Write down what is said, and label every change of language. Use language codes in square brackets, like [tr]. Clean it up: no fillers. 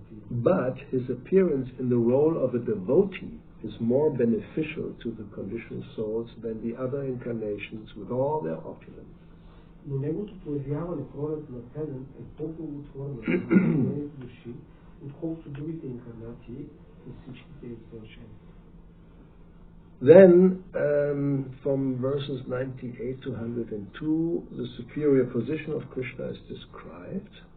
[en] But his appearance in the role of a devotee is more beneficial to the conditioned souls than the other incarnations with all their opulence. [bg] Но неговото появяване в ролята на предан е по-благотворно за души, отколкото другите инкарнации с всичките изпълнения. [en] Then, from verses 98 to 102, the superior position of Krishna is described.